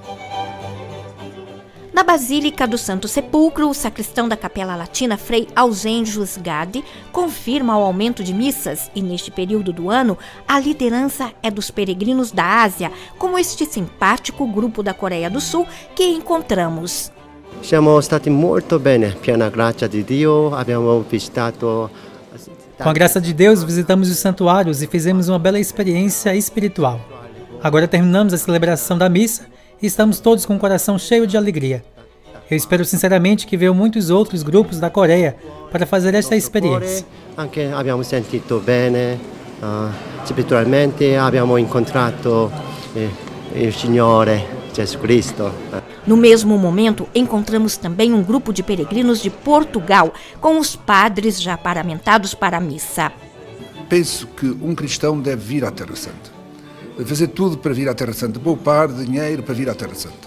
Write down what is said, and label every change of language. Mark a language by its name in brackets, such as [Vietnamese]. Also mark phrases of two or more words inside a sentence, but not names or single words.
[Portuguese] Na Basílica do Santo Sepulcro, o sacristão da Capela Latina, Frei Ausêngios Gade, confirma o aumento de missas e, neste período do ano, a liderança é dos peregrinos da Ásia, como este simpático grupo da Coreia do Sul que encontramos. [Italian] Siamo stati molto bene, piena grazia di Dio, abbiamo visitato. [Portuguese] Com a graça de Deus, visitamos os santuários e fizemos uma bela experiência espiritual. Agora terminamos a celebração da missa e estamos todos com o coração cheio de alegria. Eu espero sinceramente que venham muitos outros grupos da Coreia para fazer esta experiência. [Italian] Anche abbiamo sentito bene, spiritualmente abbiamo incontrato il Signore Jesus Cristo. [Portuguese] No mesmo momento, encontramos também um grupo de peregrinos de Portugal, com os padres já paramentados para a missa. Penso que um cristão deve vir à Terra Santa. Deve fazer tudo para vir à Terra Santa, poupar dinheiro para vir à Terra Santa.